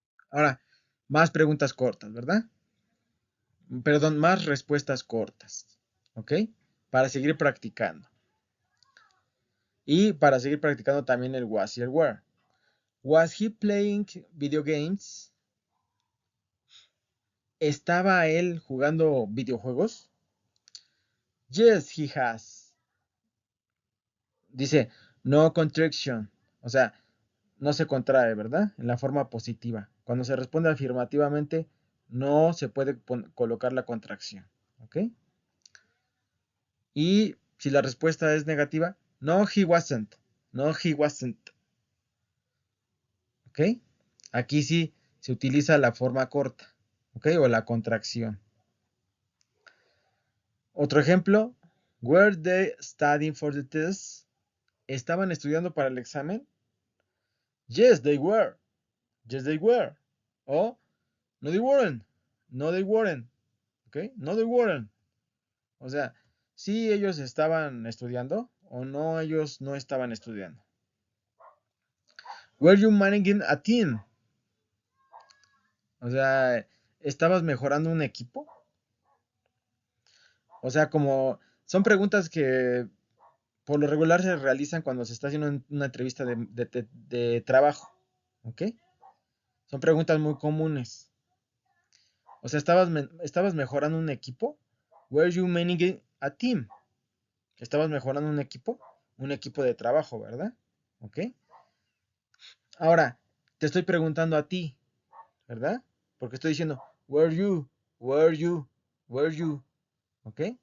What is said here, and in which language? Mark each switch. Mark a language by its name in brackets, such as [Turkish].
[Spanish] Ahora, más preguntas cortas, ¿verdad? Perdón, más respuestas cortas. ¿Ok? Para seguir practicando. Y para seguir practicando también el was y el were. [English] Was he playing video games? [Spanish] ¿Estaba él jugando videojuegos? [English] Yes, he has. [Spanish] Dice, [English] no contraction. [Spanish] O sea, no se contrae, ¿verdad? En la forma positiva. Cuando se responde afirmativamente, no se puede colocar la contracción. ¿Ok? Y si la respuesta es negativa, [English] no, he wasn't. No, he wasn't. [Spanish] ¿Ok? Aquí sí se utiliza la forma corta. ¿Ok? O la contracción. Otro ejemplo. [English] Were they studying for the test? [Spanish] ¿Estaban estudiando para el examen? [English] Yes, they were. Yes, they were. O no, they weren't. No, they weren't. ¿Ok? No, they weren't. [Spanish] O sea, sí ellos estaban estudiando o no, ellos no estaban estudiando. [English] Were you managing a team? [Spanish] O sea, ¿estabas mejorando un equipo? O sea, como son preguntas que por lo regular se realizan cuando se está haciendo una entrevista de trabajo. ¿Ok? Son preguntas muy comunes. O sea, ¿estabas mejorando un equipo? [English] Were you managing a team? [Spanish] ¿Estabas mejorando un equipo? Un equipo de trabajo, ¿verdad? ¿Ok? Ahora, te estoy preguntando a ti, ¿verdad? Porque estoy diciendo, [English] were you, were you, were you, ¿ok?